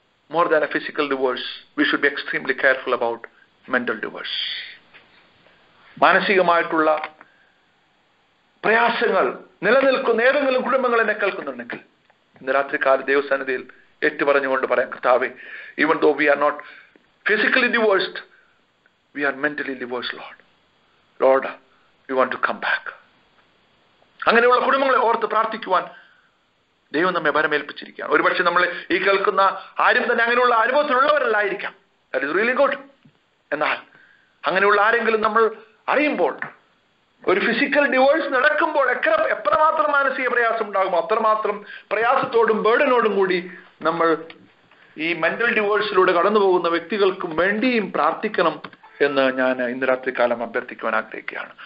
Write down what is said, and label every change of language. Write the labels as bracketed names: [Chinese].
[English] More than a physical divorce we should be extremely careful about mental divorce. [Malayalam] മാനസികമായിട്ടുള്ള പ്രയാസങ്ങൾ നിലനിൽക്കുന്ന ഏതെങ്കിലും കുടുംബങ്ങൾ എന്നെ കേൾക്കുന്നുണ്ടെങ്കിൽ ഇന്ന് രാത്രികാല ദൈവസന്നിധിയിൽ ഏറ്റുപറഞ്ഞുകൊണ്ട് പറയാം, കർത്താവേ, [English] even though we are not physically divorced, we are mentally divorced, Lord, we want to come back. [Malayalam] അങ്ങനെയുള്ള കുടുംബങ്ങളെ ഓർത്ത് പ്രാർത്ഥിക്കുവാൻ ദൈവം നമ്മെ ഭരമേൽപ്പിച്ചിരിക്കുകയാണ്. ഒരുപക്ഷെ നമ്മൾ ഈ കേൾക്കുന്ന ആരും തന്നെ അങ്ങനെയുള്ള അനുഭവത്തിലുള്ളവരല്ലായിരിക്കാം. [English] That is really good. [Malayalam] എന്നാൽ അങ്ങനെയുള്ള ആരെങ്കിലും നമ്മൾ അറിയുമ്പോൾ, ഒരു ഫിസിക്കൽ ഡിവോഴ്സ് നടക്കുമ്പോൾ എത്രമാത്രം മാനസിക പ്രയാസം ഉണ്ടാകുമോ അത്രമാത്രം പ്രയാസത്തോടും ബേർഡനോടും കൂടി നമ്മൾ ഈ മെന്റൽ ഡിവോഴ്സിലൂടെ കടന്നു പോകുന്ന വ്യക്തികൾക്കും വേണ്ടിയും പ്രാർത്ഥിക്കണം എന്ന് ഞാൻ ഇന്ന് രാത്രി കാലം അഭ്യർത്ഥിക്കുവാൻ ആഗ്രഹിക്കുകയാണ്.